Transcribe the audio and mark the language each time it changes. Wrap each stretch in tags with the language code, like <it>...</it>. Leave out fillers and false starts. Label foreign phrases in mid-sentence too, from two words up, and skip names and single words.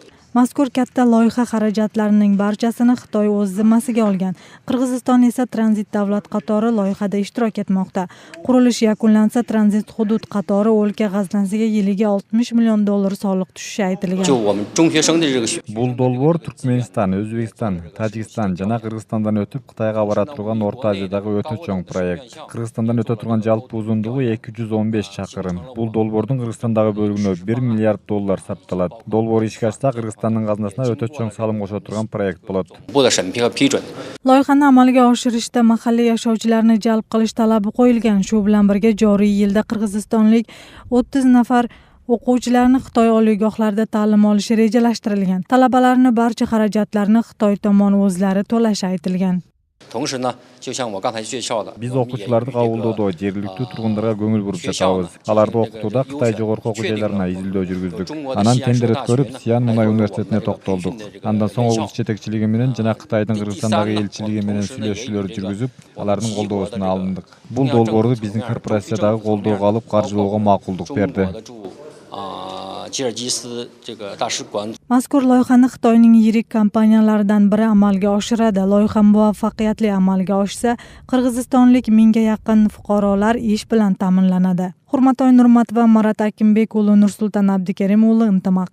<uz>Mazkur katta loyiha xarajatlarining barchasini Xitoy o'z zimmasiga olgan. Qirg'iziston esa tranzit davlat qatori loyihada ishtirok etmoqda. Qurilish yakunlansa, tranzit hudud qatori o'lka g'aznasiga yiliga $60 million soliq tushishi aytilgan.</uz> <ky>Бұл долбоор Түркменстан, Өзбекстан, Тажикстан жана Кыргызстандан өтүп Кытайга бара турган Орто Азиядагы өтө чоң проект. Кыргызстандан өтө турган жалпы узундугу 215 чакырым. Бул долбоордун Кыргызстандагы бөлүгүнө $1 миллиард сарпталат. Долбоор ишке ашса, Кыргызстандын казынасына өтө чоң салым кошо турган проект болот.</ky> <uz>Loyihani amalga oshirishda mahalliy yashovchilarni jalb qilish talabi qo'yilgan. Shu bilan birga joriy yilda qirg'izistonlik 30 nafar o'quvchilarni Xitoy oliygohlarida ta'lim olishi rejalashtirilgan. Talabalarning barcha xarajatlarini Xitoy tomoni o'zlari to'lashi aytilgan.</uz> <ky>Биз окуучуларды кабылдоодо жергиликтүү тургундарга көңүл буруп жатабыз. Аларды окутууда Кытай жогорку окуу жайларына изилдөө жүргүздүк. Анан тендер өткөрүп, Сиан Мунай университетине токтолдук. Андан соң облус жетекчилиги менен жана Кытайдын Кыргызстандагы элчилиги менен сүйлөшүүлөр жүргүзүп, алардын колдоосуна алындык. Бул долбоорду биздин корпорациядагы колдоого алып, каржылоого макулдук берди.</ky> <uz>Mazkur loyihani Xitoyning yirik kompaniyalaridan biri amalga oshiradi. Loyiha muvaffaqiyatli amalga oshsa, qirg'izistonlik 1000 ga yaqin fuqarolar ish bilan ta'minlanadi. Hurmatoy Nurmatova, Marat Akimbek uli, Nursulton Abdikarim uli, Intimaq.</uz>